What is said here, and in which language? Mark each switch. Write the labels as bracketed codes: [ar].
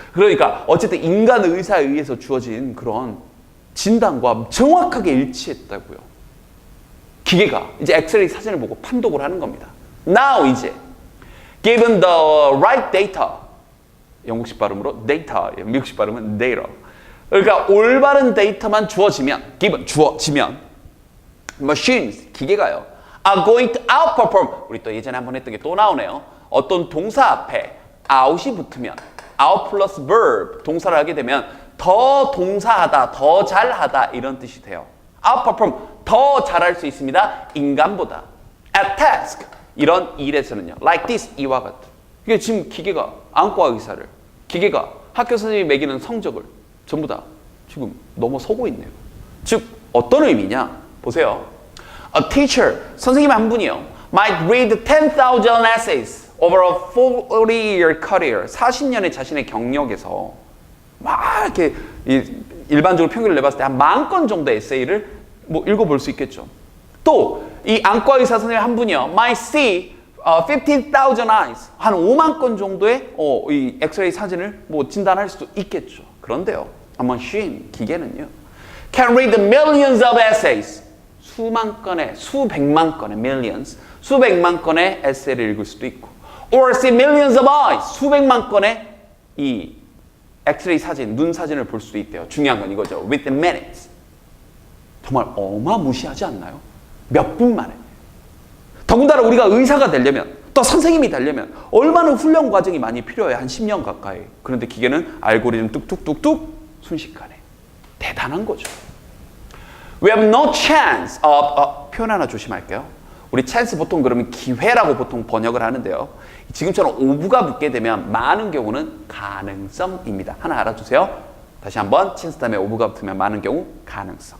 [ko] 그러니까 어쨌든 인간 의사에 의해서 주어진 그런 진단과 정확하게 일치했다고요. 기계가 이제 엑스레이 사진을 보고 판독을 하는 겁니다. [en] Now [ko] 이제 [en] given the right data [ko] 영국식 발음으로 [en] data [ko] 미국식 발음은 [en] data [ko] 그러니까 올바른 데이터만 주어지면 [en] given [ko] 주어지면 [en] machines [ko] 기계가요 [en] are going to outperform. [ko] 우리 또 예전에 한번 했던 게 또 나오네요. 어떤 동사 앞에 out이 붙으면 [en] out plus verb [ko] 동사를 하게 되면 더 동사하다, 더 잘하다 이런 뜻이 돼요. outperform 더 잘할 수 있습니다. 인간보다. [en] at task [ko] 이런 일에서는요. [en] like this [ko] 이와 같은. 이게 지금 기계가 안과 의사를 기계가 학교 선생님이 매기는 성적을 전부 다 지금 넘어서고 있네요. 즉 어떤 의미냐? [en] 보세요. A teacher, [ko] 선생님 한 분이요. [en] might read 10,000 essays. over a 40-year career, [ko] 40년의 자신의 경력에서 막 이렇게 일반적으로 평균을 내봤을 때 한 10,000건 정도의 에세이를 뭐 읽어볼 수 있겠죠. 또 이 안과 의사 선생님 한 분이요, [en] might see 15,000 eyes, [ko] 한 5만 건 정도의 이 엑스레이 사진을 뭐 진단할 수도 있겠죠. 그런데요, [en] a machine, [ko] 기계는요, [en] can read millions of essays, [ko] 수만 건의, 수백만 건의 millions, 수백만 건의 에세이를 읽을 수도 있고, [en] or see millions of eyes, [ko] 수백만 건의 이 엑스레이 사진, 눈 사진을 볼 수도 있대요. 중요한 건 이거죠. [en] within minutes. [ko] 정말 어마무시하지 않나요? 몇 분 만에. 더군다나 우리가 의사가 되려면, 또 선생님이 되려면 얼마나 훈련 과정이 많이 필요해요. 한 10년 가까이. 그런데 기계는 알고리즘 뚝뚝뚝뚝 순식간에. 대단한 거죠. [en] We have no chance of, [ko] 표현 하나 조심할게요. 우리 chance 보통 그러면 기회라고 보통 번역을 하는데요. 지금처럼 ove가 붙게 되면 많은 경우는 가능성입니다. 하나 알아두세요. 다시 한번 chance 다음에 ove가 붙으면 많은 경우 가능성.